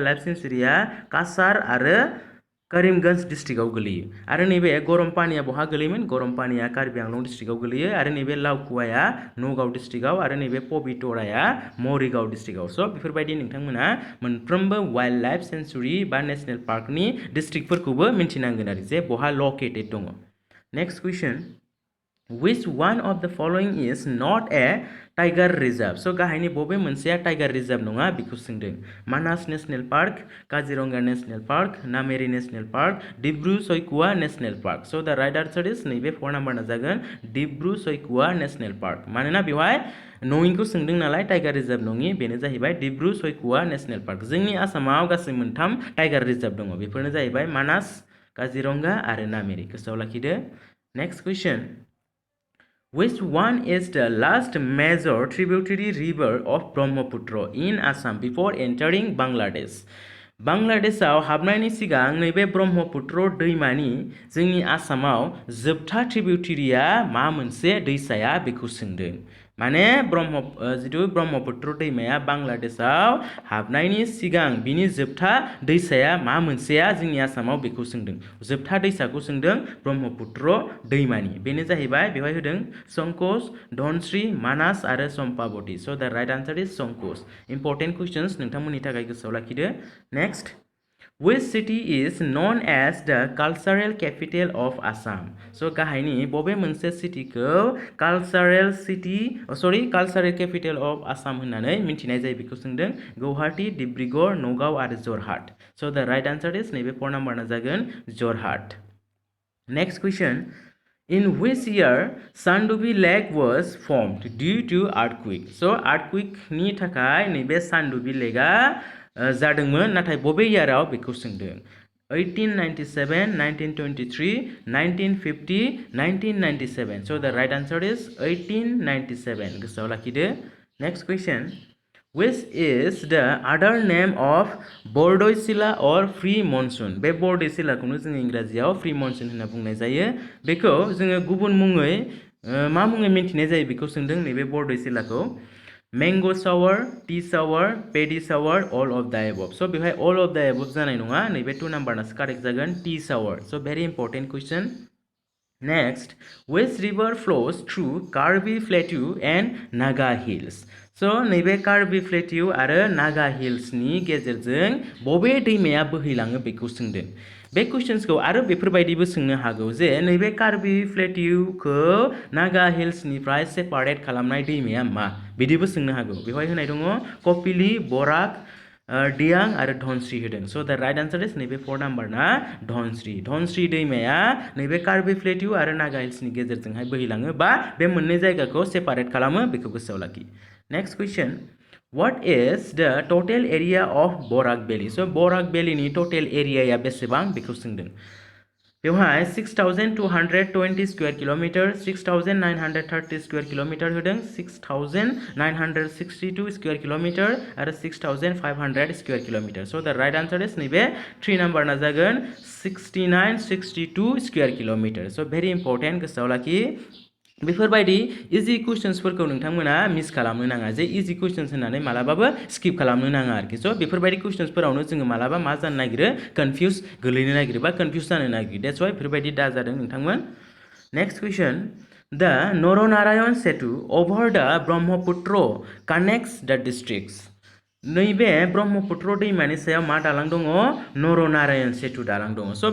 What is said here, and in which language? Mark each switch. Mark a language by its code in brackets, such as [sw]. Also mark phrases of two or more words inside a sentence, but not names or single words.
[brx] लाइफ सेंचुरीया कासार आरो करीमगंज डिस्ट्रिक्टआव गोलैयो आरो नैबे गरमपानीया बहा गोलैयोमोन गरमपानीया कार्बि आंलं डिस्ट्रिक्टआव गोलैयो आरो नैबे लाउकुवाया नगाव डिस्ट्रिक्टआव आरो नैबे पबितराया मरिगाव डिस्ट्रिक्टआव स' बेफोरबायदि नोंथांमोना मोनफ्रोमबो [en] wild life sanctuary [brx] बा नेशनेल पार्कनि डिस्ट्रिक्टफोरखौबो मिन्थिनांगोन आरो जे बहा लकेटेड दङ [en] next question Which one of the following is not a tiger reserve? [brx] So गाहायनि बबे मोनसेया [en] tiger reserve [brx] नङा बेखौ सोंदों मानास नेशनेल पार्क काजिरंगा नेशनेल पार्क नामेरि नेशनेल पार्क डिब्रु सयखुवा नेशनेल पार्क [en] so the right answer is [brx] नैबे 4 नाम्बारना जागोन डिब्रु सयखुवा नेशनेल पार्क मानोना बेवहाय नङिखौ सोंदों नालाय [en] tiger reserve [brx] नङि बेनो जाहैबाय डिब्रु सयखुवा नेशनेल पार्क जोंनि आसामाव गासै मोनथाम [en] tiger reserve [brx] दङ बेफोरनो जाहैबाय मानास काजिरंगा आरो नामेरि गोसोआव लाखिदो [en] next question Which one is the last major tributary river of Brahmaputra in Assam before entering Bangladesh? [brx] बांलादेशआव हाबनायनि सिगां नैबे ब्रह्मपुत्र दैमानि जोंनि आसामाव जोबथा ट्रिबिउटारिया मा मोनसे दैसाया बेखौ सोंदों माने जितु ब्रह्मपुत्र दैमाया बांलादेशआव हाबनायनि सिगां बिनि जोबथा दैसाया मा मोनसेया जोंनि आसामाव बेखौ सोंदों जोबथा दैसाखौ सोंदों ब्रह्मपुत्र दैमानि बेनो जाहैबाय बेवहाय होदों संकोच धनस्री मानास आरो चम्पावती [en] so the right answer is [brx] संकोच [en] important questions [brx] नोंथांमोननि थाखाय गोसोआव लाखिदो नेक्स्ट [en] Which city is known as the cultural capital of Assam? [brx] So गाहायनि बबे मोनसे सिटीखौ [en] cultural capital of Assam [brx] होननानै मिथिनाय जायो बेखौ सोंदों गुवाहाटी डिब्रुगड़ नगाव आरो जरहाट [en] So the right answer is [brx] नैबे 4 नाम्बारना जागोन जरहाट [en] Next question In which year Sandobi Lake was formed due to earthquake? [brx] So earthquake नि थाखाय नैबे Sandobi Lakeआ जादोंमोन नाथाय बबे इयाराव बेखौ सोंदों 1897 1923 1950 1997 [en] so the right answer is [brx] 1897 गोसोआव लाखिदो [en] next question which is the other name of बरदयसिला or free monsoon [brx] बे बरदयसिलाखौनो जों इंराजियाव [en] free monsoon [brx] होनना बुंनाय जायो बेखौ जोङो गुबुन मुङै मा मुङै मिथिनाय जायो बेखौ सोंदों नैबे बरदयसिलाखौ [en] Mango shower, tea shower, paddy shower, all of the above. [brx] So, बेवहाय [en] all of the above [brx] जानाय नङा नैबे 2 नाम्बारना करेक्ट जागोन [en] tea shower. So, very important question. Next, which river flows through Karbi Plateau and Naga Hills? So, [brx] नैबे Karbi Plateau आरो Naga Hills नि गेजेरजों बबे दैमाया बोहैलाङो बेखौ सोंदों बे क्वेश्चन्सखौ आरो बेफोरबायदिबो सोंनो हागौ जे नैबे कार्बि प्लेटिउखौ नागा हिल्सनिफ्राय सेपारेट खालामनाय दैमाया मा बिदिबो सोंनो हागौ बेवहाय होनाय दङ कपिली बराक दियां आरो धनस्री होदों [en] so the right answer is [brx] नैबे 4 नाम्बारना धनस्री दैमाया नैबे कार्बि प्लेटिउ आरो नागा हिल्सनि गेजेरजोंहाय बोहैलाङो बा बे मोननै जायगाखौ सेपारेट खालामो बेखौ गोसोआव लाखि [en] next question What is the total area of Borak Valley? [brx] So Borak Valley नि [en] total area [brx] या बेसेबां बेखौ सोंदों बेवहाय 6220 [en] square kilometre [brx] 6930 [en] square kilometre [brx] होदों 6962 [en] square kilometre [brx] आरो 6500 [en] square kilometre so the right answer is [brx] नैबे 3 नाम्बार ना जागोन 6962 [en] square kilometre so very important [brx] गोसोआव लाखि बेफोरबायदि इजि क्वेश्चन्सफोरखौ नोंथांमोना मिस खालामनो नाङा जे [en] easy questions [brx] होननानै मालाबाबो स्किप खालामनो नाङा आरोखि स' बेफोरबायदि क्वेश्चन्सफोरावनो जोङो मालाबा मा जानो नागिरो कनफ्यूज गोलैनो नागिरो बा कनफ्यूज जानो नागिरो [en] that's why [brx] बेफोरबायदि दा जादों नोंथांमोन [en] next question the Nara Narayan Setu over the Brahmaputra connects the districts [brx] नैबे ब्रह्मपुत्र दैमानि सायाव मा दालां दङ नरनारायण सेतु दालां दङ स'